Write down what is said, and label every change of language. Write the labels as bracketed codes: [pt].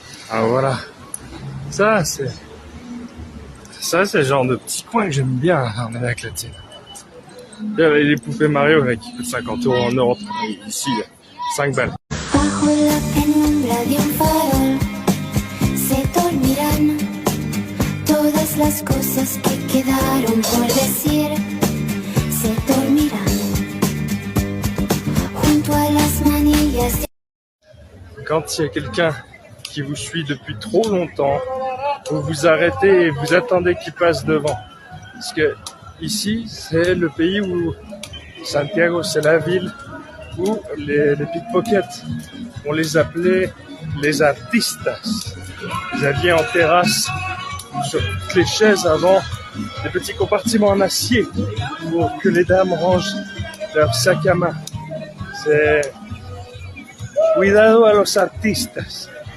[fr] voilà. Ça, c'est le genre de petit coin que j'aime bien en Amérique latine. Il y a les poupées Mario là, qui coûtent 50 € en Europe. Ici, 5 balles. [es] Bajo la penumbra de un farol se dormirán todas las cosas que quedaron por decir. Se dormirán junto a las manillas. [fr] Quand il y a quelqu'un qui vous suit depuis trop longtemps, vous vous arrêtez et vous attendez qu'il passe devant. Parce que ici, c'est le pays où Santiago, c'est la ville où les pickpockets, on les appelait les artistas. Ils avaient en terrasse, sur toutes les chaises avant, des petits compartiments en acier pour que les dames rangent leur sac à main. [es] C'est cuidado a los artistas.